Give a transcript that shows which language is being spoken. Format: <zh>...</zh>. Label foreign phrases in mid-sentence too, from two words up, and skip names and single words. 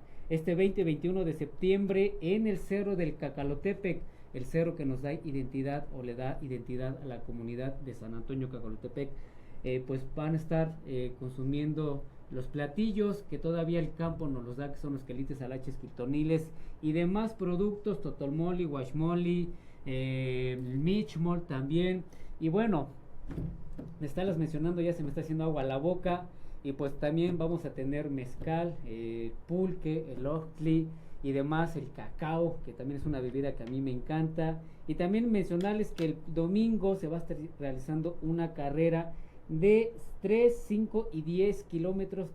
<es>Este 20-21 de septiembre en el Cerro del Cacalotepec, el cerro que nos da identidad o le da identidad a la comunidad de San Antonio Cacalotepec, pues van a estar consumiendo los platillos que todavía el campo nos los da, que son los quelites alaches quiltoniles y demás productos, totolmoli, guachmoli, michmol también. Y bueno, me están las mencionando, ya se me está haciendo agua a la boca. Y pues también vamos a tener mezcal, pulque, el ochtli y demás, el cacao, que también es una bebida que a mí me encanta. Y también mencionarles que el domingo se va a estar realizando una carrera de 3, 5 y 10 kilómetros.</es>